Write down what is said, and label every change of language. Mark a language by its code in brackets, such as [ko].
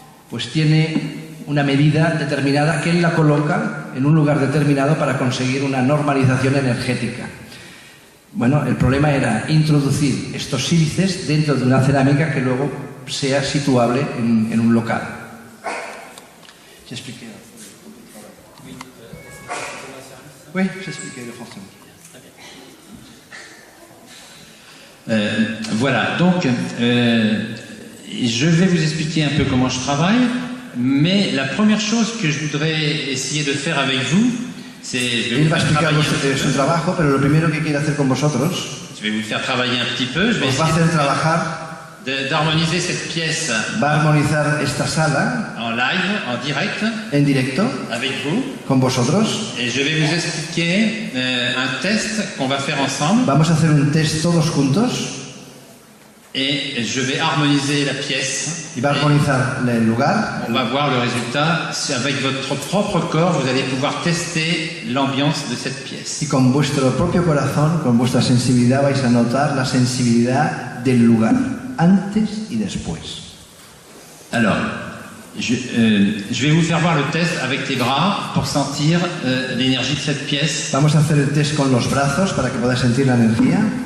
[es] Pues tiene una medida determinada que él la coloca en un lugar determinado para conseguir una normalización energética. Bueno, el problema era introducir estos sílices dentro de una cerámica que luego sea situable en un local. [fr] J'expliquais. Oui, j'expliquais le français. Voilà, donc je vais vous expliquer un peu comment je travaille, mais la première chose que je voudrais essayer de faire avec vous, c'est... [es] Él va a explicar su trabajo, pero lo primero que quiere hacer con vosotros, [fr] je vais vous faire travailler un petit peu, je vais [es] os va a hacer trabajar, [fr] d'harmoniser cette pièce [es] va a armonizar esta sala [fr] en live, en direct, [es] en directo [fr] avec vous, [es] con vosotros. [fr] et je vais vous expliquer un test qu'on va faire ensemble, [es] Vamos a hacer un test todos juntos [fr] et je vais harmoniser la pièce. [es] y va a armonizar el lugar. [fr] On va voir le résultat. Avec votre propre corps, vous allez pouvoir tester l'ambiance de cette pièce. [es] Y con vuestro propio corazón, con vuestra sensibilidad, vais a notar la sensibilidad del lugar, antes y después. [fr] Alors, je vais vous faire voir le test avec tes bras pour sentir l'énergie de cette pièce. [es] Vamos a hacer el test con los brazos para que podáis sentir la energía.